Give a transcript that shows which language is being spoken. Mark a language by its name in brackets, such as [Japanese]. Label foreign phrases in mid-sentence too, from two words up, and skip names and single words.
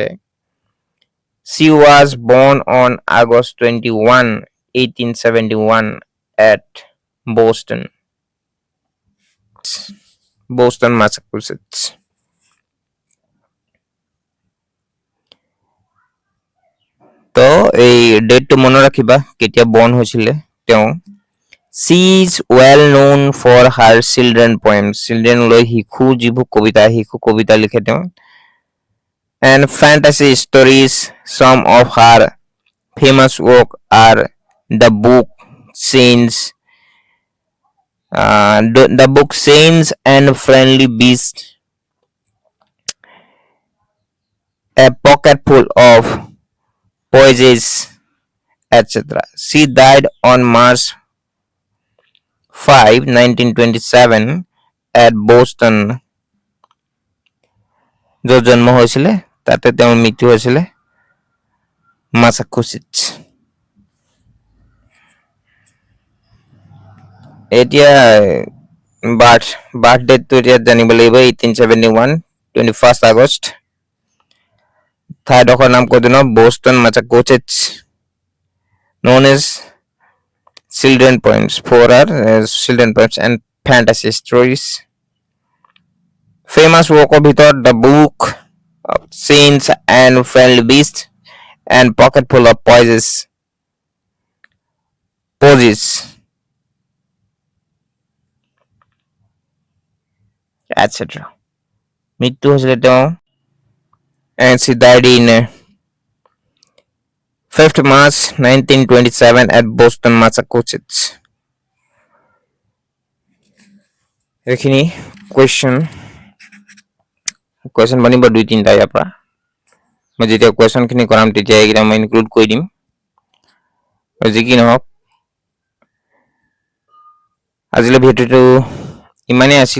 [English] She was born on August 21, 1871 at Boston, Massachusetts. [Assamese] তো এই ডেটটো মনত ৰাখিবা কেতিয়া বৰ্ণ হৈছিলে তেওঁ। [English] She is well known for her children poems, [Assamese] চিলড্ৰেন লৈ যিবোৰ শিশু কবিতা লিখে তেওঁ, [English] and fantasy stories. Some of her famous work are the book Saints and Friendly Beast, A Pocket Full of Posies, etc. She died on March 5, 1927 at Boston, [Assamese] য'ত জন্ম হৈছিলে তাতে তেওঁৰ মৃত্যু হৈছিলে মাছাচুচেটছ। এতিয়া বাৰ্থ ডেটটো এতিয়া জানিব লাগিব, 1871, 21 আগষ্ট। ঠাইডোখৰ নাম কৈ দিওঁ, বষ্টন মাছাচুচেটছ। [English] known as children poems, for our children poems and fantasy stories. Famous work of ভিতৰত The Book of Saints and Friendly Beast and Pocket Full of Posies, etc. [Assamese] মৃত্যু হৈছিলে তেওঁ, [English] and she died in 5th March 1927 at Boston, Massachusetts. [Assamese] এইখিনি কুৱেশ্যন বনিব 2-3টা ইয়াৰ পৰা। মই যেতিয়া কুৱেশ্যনখিনি কৰাম তেতিয়া এইকেইটা মই ইনক্লুড কৰি দিম। যি কি নহওক আজিলৈ ভিডিঅ'টো ইমানেই আছিল।